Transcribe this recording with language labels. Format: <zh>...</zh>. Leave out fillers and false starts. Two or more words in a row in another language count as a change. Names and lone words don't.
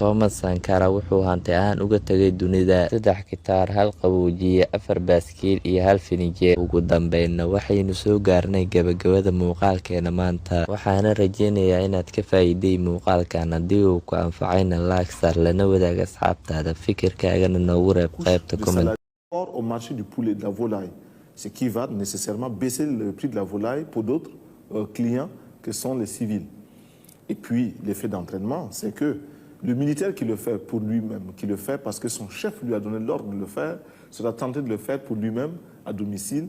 <so>Thomas Sankara wuxuu hanti ahaan uga tagay dunida 3 gitaar, 1 qaboojiye, 4 baaskiil iyo 1 fininjeer. Ugu dambeynna waxaynu soo gaarnay gabagabada muuqaalkeena maanta. Waxaana rajeynayaa inaad ka faa'iiday muuqaalkan. Haddii uu ku anfacayna like sar, lana wadaag asxaabtaada, fikirkaagana noogu reeb qaybta comment.</so> <fr>Au marché du poulet et de la volaille, ce qui va nécessairement baisser le prix de la volaille pour d'autres clients que sont les civils. Et puis, l'effet d'entraînement, c'est que le militaire qui le fait pour lui-même, qui le fait parce que son chef lui a donné l'ordre de le faire, sera tenté de le faire pour lui-même à domicile.</fr>